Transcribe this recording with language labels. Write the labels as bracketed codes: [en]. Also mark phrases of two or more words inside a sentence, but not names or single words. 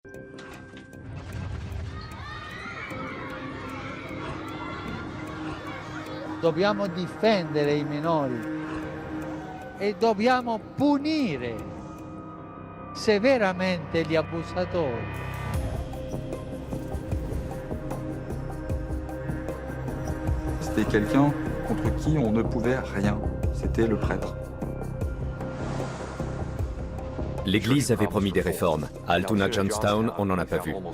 [it] Dobbiamo difendere i minori e dobbiamo punire severamente gli abusatori. [fr] C'était quelqu'un contre qui on ne pouvait rien. C'était le prêtre. L'Église avait promis des réformes. À Altoona Johnstown, on n'en a pas vu.